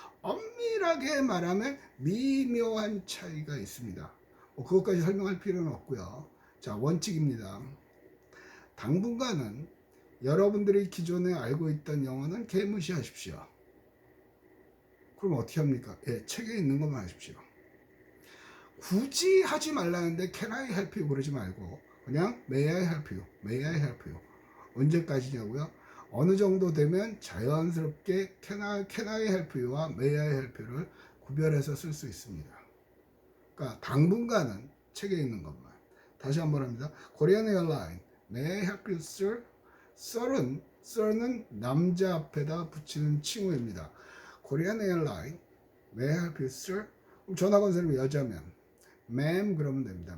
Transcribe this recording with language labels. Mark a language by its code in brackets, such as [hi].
[ko] 엄밀하게 말하면 미묘한 차이가 있습니다. 그것까지 설명할 필요는 없고요. 자, 원칙입니다. 당분간은 여러분들이 기존에 알고 있던 영어는 개무시하십시오. 그럼 어떻게 합니까? 예, 책에 있는 것만 하십시오. 굳이 하지 말라는데 [en] Can I help you [ko] 그러지 말고 그냥 [en] May I help you, May I help you. [ko] 언제까지냐고요? 어느 정도 되면 자연스럽게 [en] Can I help you [ko] 와 [en] May I help you [ko] 를 구별해서 쓸 수 있습니다. 그러니까 당분간은 책에 있는 것만. 다시 한번 합니다. [en] Korean Airline, May I help you, sir? [ko] sir는 남자 앞에다 붙이는 칭호입니다. [en] Korean Airline, May I help you, sir? [ko] 그럼 전화 건 사람이 여자면 ma'am 그러면 됩니다.